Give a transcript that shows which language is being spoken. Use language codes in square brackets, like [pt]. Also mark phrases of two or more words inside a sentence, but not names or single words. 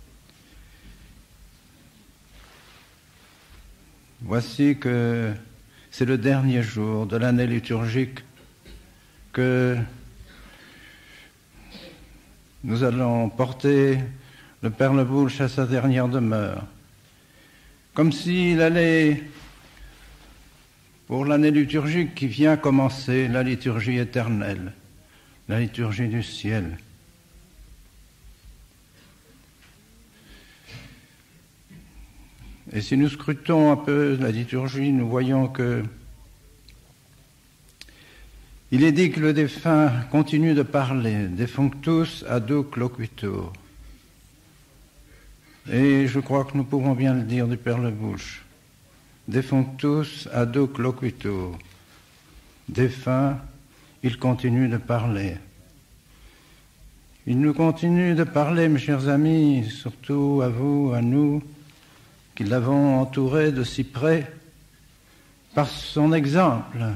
[fr] Voici que c'est le dernier jour de l'année liturgique que nous allons porter le Père Le Bouche à sa dernière demeure, comme s'il allait, pour l'année liturgique qui vient commencer, la liturgie éternelle, la liturgie du ciel. Et si nous scrutons un peu la liturgie, nous voyons que il est dit que le défunt continue de parler, [la] defunctus adhuc loquitur. [fr] Et je crois que nous pouvons bien le dire du Père Le Bouche. [la] Defunctus adhuc loquitur. [fr] Défunt, il continue de parler. Il nous continue de parler, mes chers amis, surtout à vous, à nous, qui l'avons entouré de si près, par son exemple.